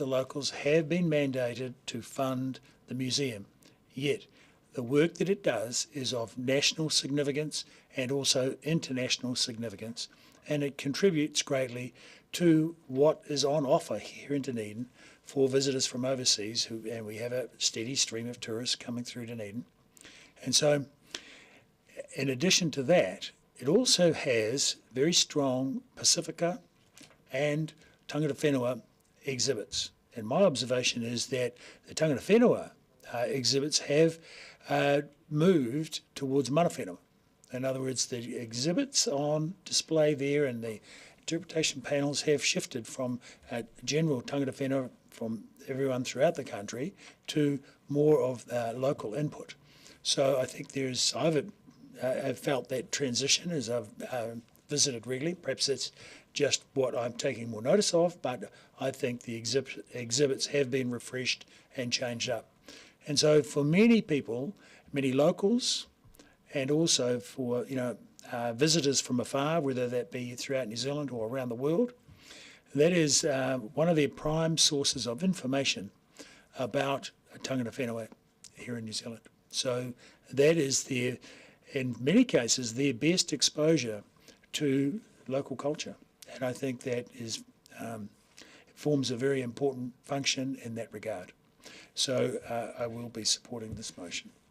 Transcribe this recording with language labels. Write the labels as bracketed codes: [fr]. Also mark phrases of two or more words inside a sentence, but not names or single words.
[en] locals have been mandated to fund the museum, yet the work that it does is of national significance and also international significance, and it contributes greatly to what is on offer here in Dunedin for visitors from overseas, and we have a steady stream of tourists coming through Dunedin. And so, in addition to that, it also has very strong Pacifica and [mi] tangata whenua [en] exhibits. And my observation is that the [mi] tangata whenua [en] exhibits have moved towards [mi] mana whenua. [en] In other words, the exhibits on display there and the interpretation panels have shifted from general [mi] tangata whenua [en] from everyone throughout the country to more of local input. So I think I've felt that transition as I've visited regularly. Perhaps that's just what I'm taking more notice of, but I think the exhibits have been refreshed and changed up. And so for many people, many locals, and also for visitors from afar, whether that be throughout New Zealand or around the world, that is one of their prime sources of information about [mi] tangata whenua [en] here in New Zealand. So that is in many cases, their best exposure to local culture. And I think that forms a very important function in that regard. So I will be supporting this motion.